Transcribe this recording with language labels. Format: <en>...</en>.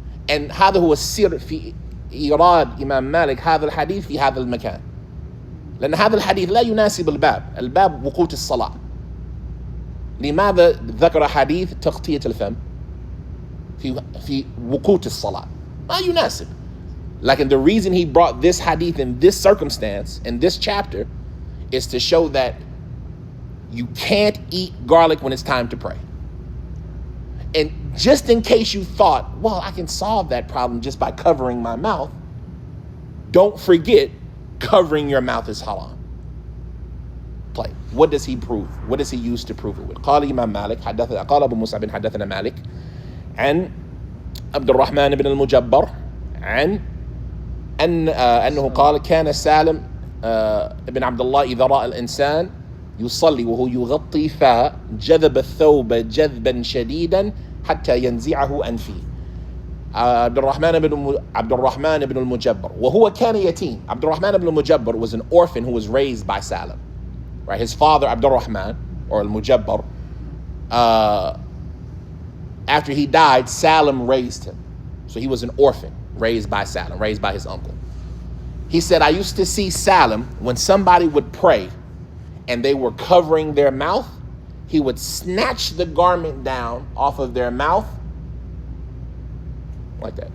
<en>and</en> <ar>هذا هو السر في إيراد إمام مالك هذا الحديث في هذا المكان. لأن هذا الحديث لا يناسب الباب وقوت الصلاة. لماذا ذكر حديث تغطية الفم في وقوت الصلاة؟ ما يناسب.</ar> <en>Like, the reason he brought this hadith in this circumstance, in this chapter, is to show that you can't eat garlic when it's time to pray. And just in case you thought, well, I can solve that problem just by covering my mouth, don't forget, covering your mouth is haram. Play. What does he prove? What does he use to prove it with?</en> <ar>قال إمام مالك قال أبو مصعب حدثنا مالك عن عبد الرحمن بن المجبر عن أنه قال كان سالم ابن عبد الله إذا رأى الإنسان يصلي وهو يغطي فاه جذب الثوب جذبا شديدا حتى ينزعه عن فيه. عبد الرحمن بن المجبر وهو كان يتيم.</ar> <en>عبد الرحمن بن المجبر was an orphan who was raised by Salim. Right, his father Abdul Rahman or al-Mujabbar, after he died, Salim raised him. So he was an orphan raised by Salim, raised by his uncle. He said, I used to see Salim when somebody would pray and they were covering their mouth, he would snatch the garment down off of their mouth like that.</en>